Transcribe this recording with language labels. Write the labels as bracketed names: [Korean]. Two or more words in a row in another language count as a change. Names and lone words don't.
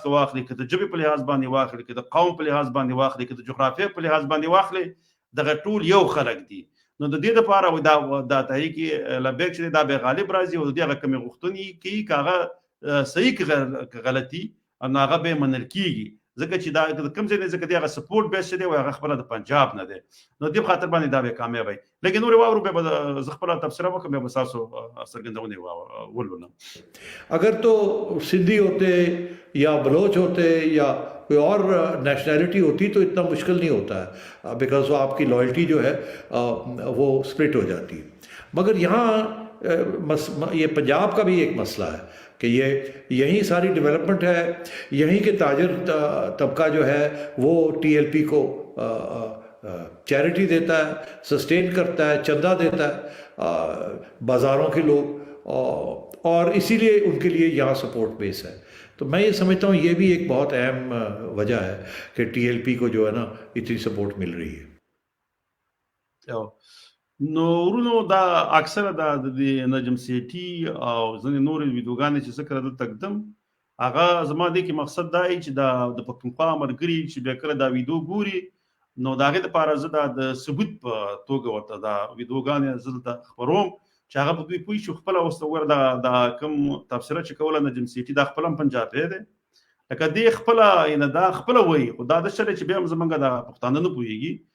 [Pashto] کې واخلي که د ژبې په لحاظ باندې واخلي که د قوم په لحاظ باندې واخلي که د جغرافیې په لحاظ باندې واخلي دغه ټول یو خلک دي نو د دې لپاره دا تحریک لبیک چې دا به غالب راځي او د هغه کمی غوښتنې کوي که هغه صحیح که غلطي نو هغه به منل کېږي ځکه چې دا کوم ځای نه ځکه د هغه [English] support base [Pashto] چې دی هغه خپله د پنجاب نه دی نو دې په خاطر باندې دا به کامیاب وي لیکن نورې واورو بیا به زه خپله تبصره وکړم بیا به ستاسو څرګندونې ولولم [Urdu] اگر تو سندھی ہوتے یا بلوچ ہوتے یا کوئی اور نیشنلٹی ہوتی تو اتنا مشکل نہیں ہوتا ہے بیکاز وہ آپ کی لائلٹی جو ہے وہ سپلٹ ہو جاتی ہے. مگر یہاں یہ پنجاب کا بھی ایک مسئلہ ہے کہ یہ یہیں ساری ڈویلپمنٹ ہے، یہیں کے تاجر طبقہ جو ہے وہ ٹی ایل پی کو چیریٹی دیتا ہے، سسٹین کرتا ہے، چندہ دیتا ہے بازاروں کے لوگ اور اسی لیے ان کے لیے یہاں [English] support base [Urdu] ہے. تو میں یہ سمجھتا ہوں یہ بھی ایک بہت اہم وجہ ہے کہ ٹی ایل پی کو جو ہے نا اتنی سپورٹ مل رہی ہے. [Pashto] نو ورونو دا اکثره د نجم سیټي او ځینې نورې ویډیوګانې چې زه کله دلته ږدم هغه زما دې کې مقصد دا دی چې د پښتونخوا ملګري چې بیا کله دا ویډیو ګوري نو د هغې دپاره زه دا د ثبوت په توګه ورته دا ویډیوګانې زه دلته خپروم چې هغه په دوی پوه شي خپله اوس وګوره دا کوم تبصره چې کوله نجم سیټي دا خپله هم پنجابی دی لکه دې خپله یعنې دا خپله وایي خو دا داسې دی چې بیا هم زمونږ د پښتانه نه پوهېږي